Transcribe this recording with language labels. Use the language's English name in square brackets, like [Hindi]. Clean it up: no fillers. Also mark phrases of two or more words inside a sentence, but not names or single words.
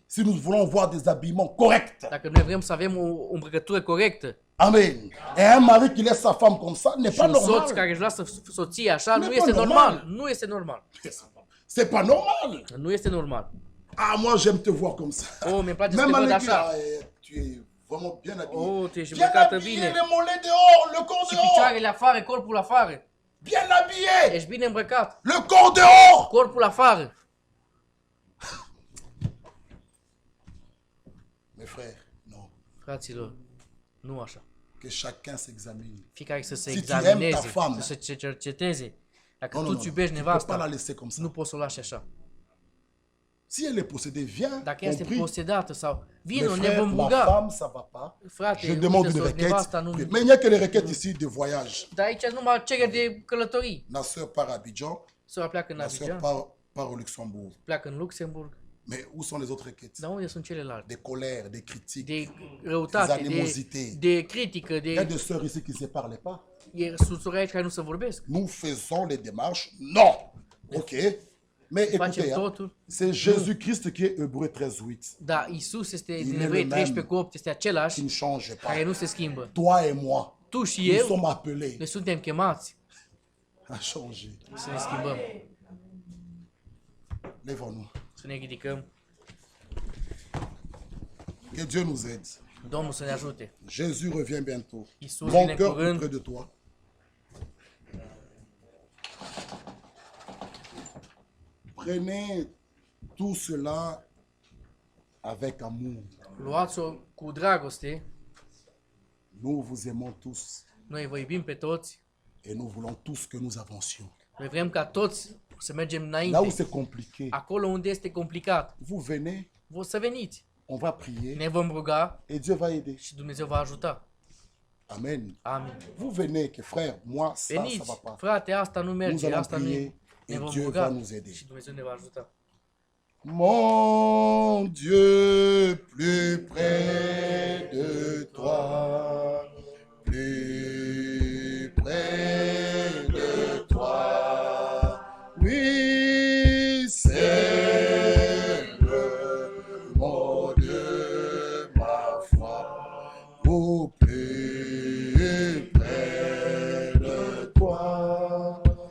[French] Si nous voulons voir des habillements corrects, [Romanian] Dacă noi vrem să avem o îmbrăcătură corectă amen. [French] Et un mari qui laisse sa femme comme ça n'est [Romanian] și [French] pas [Romanian] un soț [French] normal. [Romanian] care își lasă soția așa, Nu nu e este normal. normal. Nu este normal. [French] C'est pas normal. [Romanian] Nu este normal. [French] Ah, moi j'aime te voir comme ça. [Romanian] Oh, mi-e place să [French] Même [Romanian] te văd [French] avec [Romanian] așa. [French] tu es vraiment bien habillé. [Romanian] Oh, tu ești [French] Bien [Romanian] îmbrăcată [French] habillé, [Romanian] bine. [French] les mollets dehors, le corps [Romanian] Și [French] dehors. [Romanian] picioarele afară, corpul afară. [French] Bien habillé, [Romanian] Ești bine îmbrăcat. [French] le corps dehors. [Romanian] Corpul afară. [French] Mes frères, non. [Romanian] Fraților, nu așa. [French] Que chacun s'examine. [Romanian] Fiecare să se [French] Si tu aimes [Romanian] examineze, [French] ta femme. [Romanian] să se cerceteze. Dacă [French] Non, [Romanian] tu [French] non, [Romanian] îți [French] non. [Romanian] iubești [French] Tu peux pas la [Romanian] nevasta, [French] laisser comme ça. [Romanian] nu poți să o lași așa. [French] Si elle est possédée, viens, [Romanian] Dacă ea este [French] compris. [Romanian] posedată sau [French] Mes [Romanian] vino, ne [French] frères, [Romanian] vom [French] ma [Romanian] ruga. [French] femme, ça va pas. [Romanian] Frate, [French] Je demande [Romanian] uite, [French] une requête. [Romanian] nevasta nu... [French] Mais il n'y a que les requêtes ici de voyage. [Romanian] Dar aici numai cereri de călătorii. [French] Ma soeur part à Abidjan, [Romanian] Sora pleacă în [French] ma soeur [Romanian] Abidjan, [French] part au Luxembourg. [Romanian] pleacă în Luxemburg. [French] Mais où sont les autres requêtes? [Romanian] Dar unde sunt celelalte? [French] Des colères, des critiques. [Romanian] De răutate, [French] Des animosités. [Romanian] de critică, [French] Il y a [Romanian] de... [French] des sœurs ici qui ne se parlent pas. [Romanian] Sunt sori aici care nu se vorbesc. [French] Nous faisons les démarches. Non. Ok. Mais écoutez, [Romanian] Facem [French] hein, [Romanian] totul. [French] c'est Jésus-Christ qui est Hébreu 13:8. [Romanian] Da, Isus este [French] Il [Romanian] din [French] est [Romanian] Evrei [French] le [Romanian] 13 [French] même. [Romanian] cu 8, este același [French] Qui ne change pas. [Romanian] care nu se schimbă. [French] Toi et moi, [Romanian] tu și [French] nous [Romanian] eu, [French] sommes appelés [Romanian] noi suntem chemați [French] à changer. [Romanian] să ne schimbăm, [French] Lèvons-nous. [Romanian] să ne ridicăm. [French] Que Dieu nous aide. [Romanian] Domnul să ne ajute. [French] Jésus revient bientôt. [Romanian] Iisus [French] Mon [Romanian] vine în [French] cœur est [Romanian] curând. [French] près de toi. Prenez tout cela avec amour. [Romanian] Luați-o cu dragoste. [French] Nous vous aimons tous [Romanian] Noi vă iubim pe toți. [French] et nous voulons tous que nous avancions. [Romanian] Noi vrem ca toți să mergem [French] Là où [Romanian] înainte. [French] c'est compliqué, [Romanian] Acolo unde este complicat, [French] vous venez, [Romanian] vă să veniți. [French] on va prier [Romanian] Ne vom ruga [French] et Dieu va aider. [Romanian] și Dumnezeu va ajuta. [French] Amen. [Romanian] Amin. [French] Vous venez, que frère, moi, ça va [Romanian] Veniți, [French] pas. [Romanian] frate, asta nu [French] Nous [Romanian] merge, [French] allons [Romanian] asta nu [French] prier [Romanian] e. Ne [French] et [Romanian] vom [French] Dieu va [Romanian] ruga [French] nous aider. [Romanian] și Dumnezeu ne va ajuta. [French] Mon Dieu, plus près de toi, plus près de toi, oui, c'est le mot de ma foi, au plus près de toi,